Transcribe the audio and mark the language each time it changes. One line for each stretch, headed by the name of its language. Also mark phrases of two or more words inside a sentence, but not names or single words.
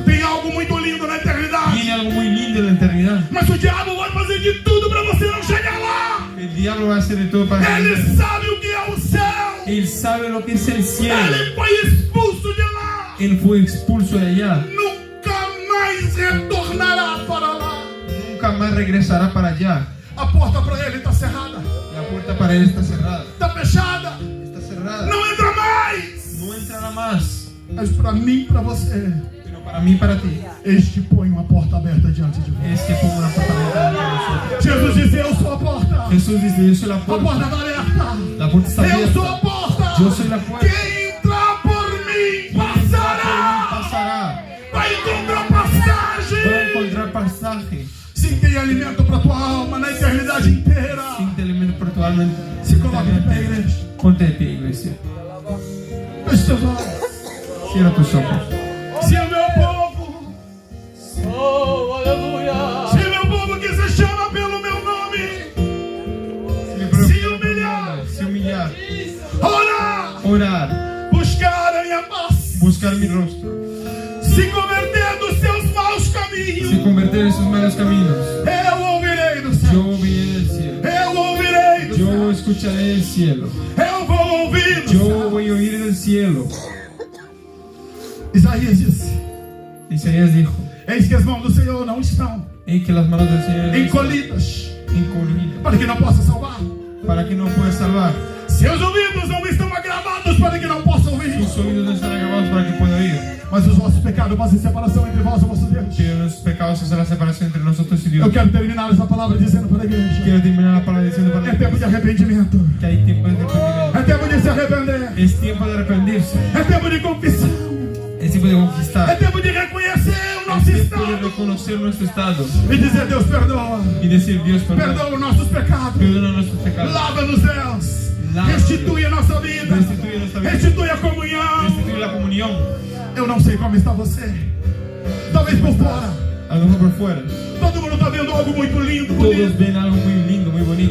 Portuguese: Tem algo muito lindo na eternidade.
Spanish: Tiene algo muy lindo en la eternidad.
Portuguese: Mas o diabo vai fazer de tudo para você não chegar lá.
Spanish: El diablo va a hacer de todo para
Portuguese: Ele que sabe o que é o céu.
Spanish: Él sabe lo que es el cielo.
Portuguese: Ele foi expulso de lá.
Spanish: Él fue expulso de allá.
Portuguese: Nunca mais retornará para lá.
Spanish: Nunca más regresará para allá.
Portuguese: A porta para ele está cerrada.
Spanish: La puerta para él está cerrada.
Portuguese: Está fechada.
Spanish: Está cerrada.
Portuguese: Não entra mais.
Spanish: No entrará más.
Portuguese: Mas para mim e para você,
Spanish: Pero para mí y para ti
Portuguese: este põe uma porta aberta diante de você.
Spanish: es que pongo una puerta abierta delante de nosotros.
Portuguese: Jesus disse: Eu sou a porta.
Spanish: Jesús dice, yo soy la
Portuguese: A porta
Spanish: puerta.
Portuguese: está aberta.
Spanish: La puerta está
Portuguese: Eu sou a
Spanish: abierta.
Portuguese: porta.
Spanish: Yo soy la puerta.
Portuguese: Quem entrar por mim passará.
Spanish: Pasará.
Portuguese: Vai encontrar
Spanish: Va a
Portuguese: passagem.
Spanish: encontrar pasaje.
Portuguese: Sim, tem alimento para tua alma na eternidade inteira.
Spanish: Sin elemento para tu alma.
Portuguese: Se coloque de pé, igreja.
Spanish: Ponte de pie, iglesia.
Portuguese: Feche teus olhos.
Spanish: Cierra tus ojos.
Portuguese: Se o meu povo, se o meu povo que se chama pelo meu nome, Se humilhar.
Spanish: Se humillar.
Portuguese: orar,
Spanish: Orar.
Portuguese: buscar a minha face,
Spanish: Buscar mi rostro.
Portuguese: se converter dos seus maus
Spanish: Se
Portuguese: caminhos,
Spanish: convertir en sus malos caminos.
Portuguese: eu ouvirei do
Spanish: Yo
Portuguese: céu.
Spanish: oiré del cielo.
Portuguese: Eu ouvirei do
Spanish: Yo
Portuguese: céu.
Spanish: escucharé del cielo.
Portuguese: Eu vou ouvir do
Spanish: Yo
Portuguese: céu.
Spanish: voy a oír del cielo.
Portuguese: Isaías disse:
Spanish: Isaías dijo,
Portuguese: Eis que as mãos do Senhor não estão
Spanish: y que las manos del Señor están
Portuguese: encolhidas
Spanish: encolhidas
Portuguese: para que não possa salvar.
Spanish: para que no pueda salvar.
Portuguese: Seus ouvidos não estão agravados para que não possa ouvir.
Spanish: Sus oídos no están agravados para que pueda oír.
Portuguese: Mas os vossos pecados fazem separação entre vós e o vosso Deus.
Spanish: Pero nuestros pecados hacen la separación entre nosotros y Dios.
Portuguese: Eu quero terminar essa palavra dizendo para a igreja:
Spanish: Quiero terminar la palabra diciendo para
Portuguese: é tempo de arrependimento.
Spanish: que hay tiempo de arrepentimiento.
Portuguese: É tempo de se arrepender.
Spanish: Es tiempo de arrepentirse.
Portuguese: É tempo de confissão.
Spanish: Es tiempo de
Portuguese: É
Spanish: conquistar.
Portuguese: tempo de reconhecer o
Spanish: Es
Portuguese: nosso
Spanish: tiempo de
Portuguese: estado
Spanish: reconocer nuestro estado
Portuguese: e dizer: Deus, perdoa.
Spanish: y decir, Dios, perdona.
Portuguese: Perdoa os nossos pecados.
Spanish: Perdona nuestros pecados.
Portuguese: Lava-nos, Deus. Lava-nos, Restitui a nossa vida.
Spanish: Restituye nuestra vida.
Portuguese: Restitui a comunhão.
Spanish: Restituye la comunión.
Portuguese: Eu não sei como está você. Talvez por fora.
Spanish: A lo mejor por fuera.
Portuguese: Todo mundo está vendo algo muito lindo,
Spanish: Todos bonito. ven algo muy lindo, muy bonito.